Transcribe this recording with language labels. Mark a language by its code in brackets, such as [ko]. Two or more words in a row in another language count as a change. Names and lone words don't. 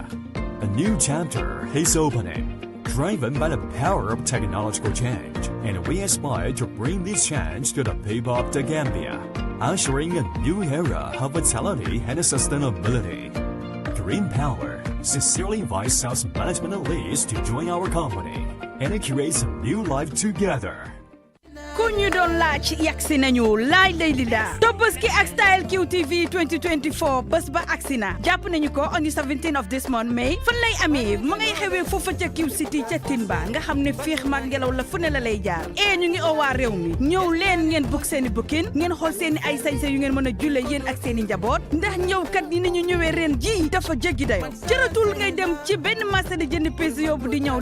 [en] A new chapter is opening, driven by the power of technological change, and we aspire to bring this change to the people of the Gambia, ushering a new era of vitality and sustainability. Green Power sincerely invites sales management and leads to join our company and create a new life together. [wo] ku ñu doon laaj yagsi nañu laay lay li daa Tobaski ak Style QTV 2024 bés ba agsi na jàpp nañu ko [en] on the 17th of this month May [wo] fan lay amee ma ngay xewee foofa ca Q City ca Timba nga xam ne féex mag ngelaw la fu ne la lay jaar ñu ngi owaa réew mi ñëw leen ngeen book seeni booking ngeen xool seeni ay sañse yu ngeen mën a julle yéen ak seeni njaboot ndax ñëwkat yi nañu ñëwee ren ji dafa jéggi dayo jëratul ngay dem ci benn marché di jënd pièce yóbbu di ñëw